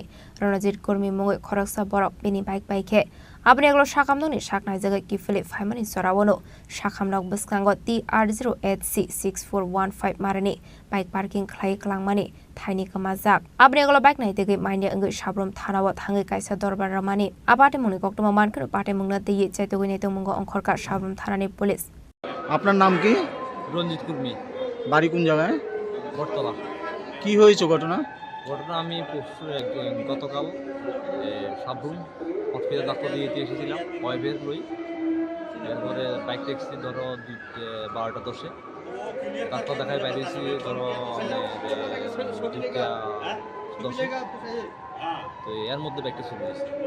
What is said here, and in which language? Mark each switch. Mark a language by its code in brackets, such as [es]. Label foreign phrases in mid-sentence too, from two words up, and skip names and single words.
[trp] ronajit kurmi mungoi khoroksa borok bini bike bike Abni aglo shakam noni shaknai jaga kifili faimani sorawono shakam nok buskango TR0HC6415 marani [en] bike parking [trp] khlai klangmani thaini kamajak abni aglo bike nai tege mainya ngai sabrom thanawa thangai kaisa dorbar ramani abate muni koktoma mankro pate mungna teye chaitogoi nei to mungo onkhorka sabrom thanani police [bn] আপনার নাম কি? রঞ্জিত কুর্মি। বাড়ি কোন জায়গায়? বটতলা। কি হয়েছে ঘটনা? আমি গতকাল সাবরুম হসপিটাল ডাক্তার দিয়ে এসেছিলাম ওয়াইফের লই, এরপরে বাইক ট্যাক্সি ধরো 12:10 ডাক্তার দেখায় বাইরেছি ধরো 2:10 তো এর মধ্যে বাইকটা চলে গেছে।